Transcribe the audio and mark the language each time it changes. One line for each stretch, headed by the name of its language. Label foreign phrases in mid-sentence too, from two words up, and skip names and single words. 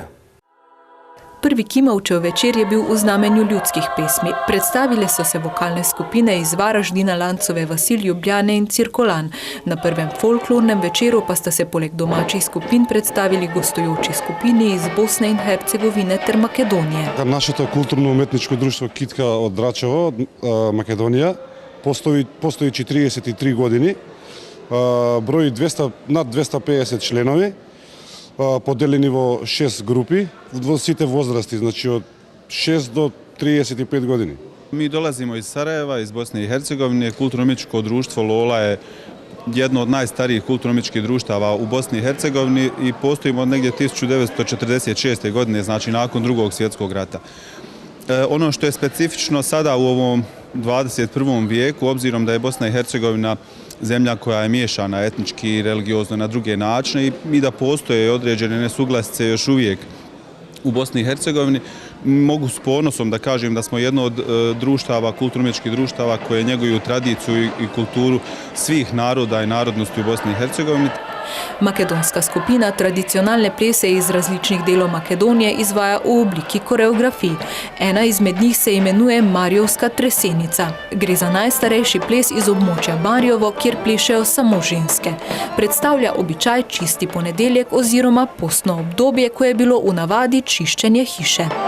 Slovenian: Prvi Kimavčev večer je bil v znamenju ljudskih pesmi. Predstavile so se vokalne skupine iz Varaždina, Lancove vasi, Ljubljane in Cirkolan. Na prvem folklornem večeru pa sta se poleg domačih skupin predstavili gostujoči skupini iz Bosne in Hercegovine ter Makedonije.
Macedonian: Нашето културно-уметничко друштво Китка од Драчево, Македонија, постои 43 години, брои над 250 членови, поделени во 6 групи во сите возрасти, значи од 6 до 35 години.
Bosnian: Mi dolazimo iz Sarajeva, iz Bosne i Hercegovine. Kulturno-umjetničko društvo Lola je jedno od najstarijih kulturno-umjetničkih društava u Bosni i Hercegovini i postojimo od negdje 1946. godine, znači nakon Drugog svjetskog rata. Ono što je specifično sada u ovom 21. vijeku, obzirom da je Bosna i Hercegovina zemlja koja je miješana etnički i religiozno na druge načine i da postoje određene nesuglasice još uvijek u Bosni i Hercegovini, mogu s ponosom da kažem da smo jedno od društava, kulturno-umjetničkih društava koje njeguju tradiciju i kulturu svih naroda i narodnosti u Bosni i Hercegovini.
Slovenian: Makedonska skupina tradicionalne plese iz različnih delov Makedonije izvaja v obliki koreografij. Ena izmed njih se imenuje Marjovska tresenica. Gre za najstarejši ples iz območja Marjovo, kjer plešejo samo ženske. Predstavlja običaj čisti ponedeljek oziroma postno obdobje, ko je bilo v navadi čiščenje hiše.